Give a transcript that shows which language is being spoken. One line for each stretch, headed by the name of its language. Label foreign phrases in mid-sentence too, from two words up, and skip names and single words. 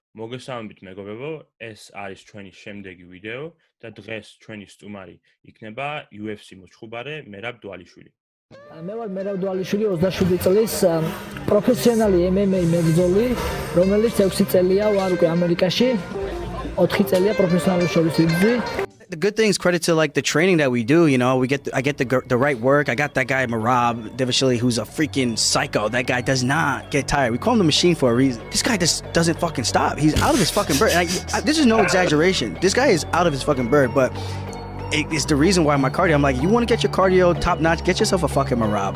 Georgian: მოგესალმებით მეგობრებო, ეს არის ჩვენი შემდეგი ვიდეო და დღეს ჩვენი სტუმარი იქნება UFC მოჩხუბარე მერაბ დვალიშვილი. მე ვარ მერაბ დვალიშვილი 27 წლის პროფესიონალი MMA მებრძოლი, რომელიც 6 წელია ვარ უკვე ამერიკაში, 4 წელია პროფესიონალურ შორის ვიბრძვი.
English: The good things credit to like the training that we do, you know, I get the right work. I got that guy Marab Devashili who's a freaking psycho. That guy does not get tired. We call him the machine for a reason. This guy just doesn't fucking stop. He's out of his fucking bird. And this is no exaggeration. This guy is out of his fucking bird, but it's the reason why my cardio, I'm like, you want to get your cardio top notch, get yourself a fucking Marab.